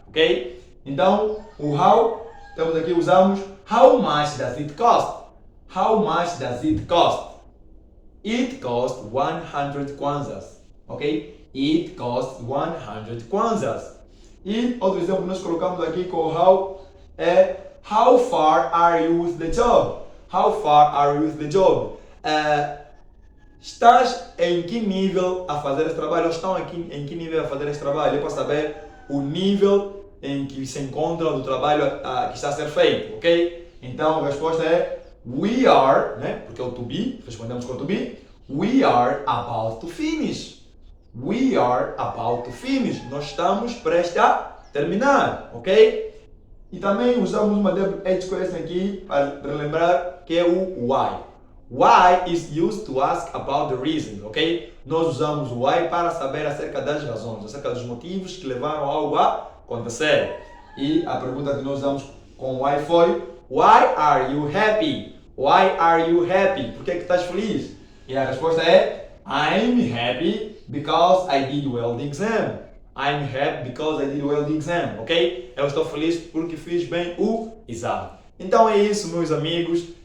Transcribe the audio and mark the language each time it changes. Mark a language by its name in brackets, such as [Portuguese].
[Portuguese] Ok? Então, o how, temos aqui, usamos [English] how much does it cost? How much does it cost? It costs 100 kwanzas. Ok? It costs 100 kwanzas. [Portuguese] E outro exemplo que nós colocamos aqui com o how é [English] how far are you with the job? How far are you with the job? [Portuguese] Estás em que nível a fazer esse trabalho? Ou estão em que nível a fazer esse trabalho? É para saber o nível em que se encontra do trabalho que está a ser feito, ok? Então a resposta é we are, né? Porque é o to be, respondemos com o to be. [English] We are about to finish. We are about to finish. [Portuguese] Nós estamos prestes a terminar, ok? E também usamos uma WH question aqui para relembrar que é o why. [English] Why is used to ask about the reasons, ok? [Portuguese] Nós usamos o why para saber acerca das razões, acerca dos motivos que levaram algo a acontecer. E a pergunta que nós usamos com why foi [English] why are you happy? Why are you happy? [Portuguese] Por que estás feliz? E a resposta é [English] I'm happy because I did well the exam. I'm happy because I did well the exam, ok? [Portuguese] Eu estou feliz porque fiz bem o exame. Então é isso, meus amigos.